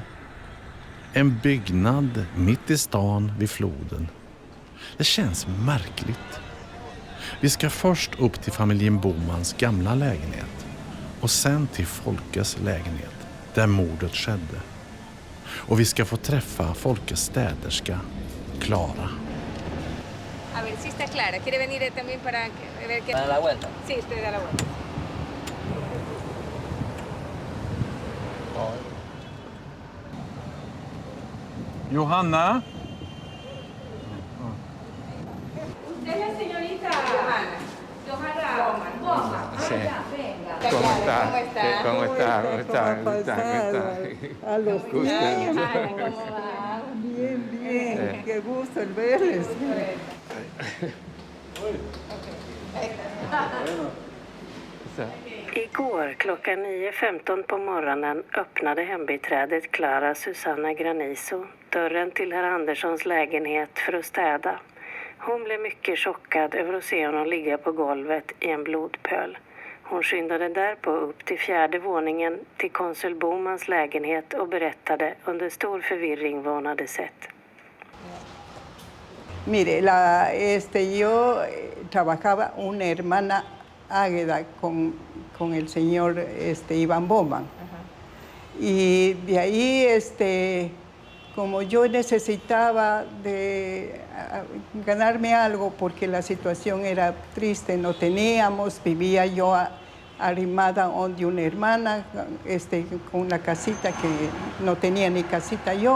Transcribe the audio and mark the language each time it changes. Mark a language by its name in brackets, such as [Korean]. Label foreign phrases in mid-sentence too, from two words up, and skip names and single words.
[Swedish] En byggnad mitt i stan vid floden. Det känns märkligt. Vi ska först upp till familjen Bomans gamla lägenhet och sen till Folkes lägenhet där mordet skedde. Och vi ska få träffa Folkes städerska, Clara. [Spanish] A ver si está clara. ¿Quiere venir también para ver qué? ¿Para la vuelta? Sí, usted da la vuelta. Johanna? Usted es la señorita Johanna Boman. Sí. Venga. ¿Cómo está? ¿Cómo está? ¿Cómo está? ¿Cómo está? ¿Cómo está? A los Gusto. niños. Bien, bien. Qué gusto el verles. [Swedish] Igår klockan 9:15 på morgonen öppnade hembiträdet Clara Susanna Granizo dörren till herr Anderssons lägenhet för att städa. Hon blev mycket chockad över att se honom ligga på golvet i en blodpöl. Hon skyndade därpå upp till 4:e våningen till konsul Bomans lägenhet och berättade under stor förvirring vad hon hade sett. [Spanish] Mire, yo trabajaba una hermana Águeda con el señor Iván Boman. Y de ahí, como yo necesitaba de ganarme algo porque la situación era triste, no teníamos, vivía yo arrimada de una hermana, con una casita que no tenía ni casita yo.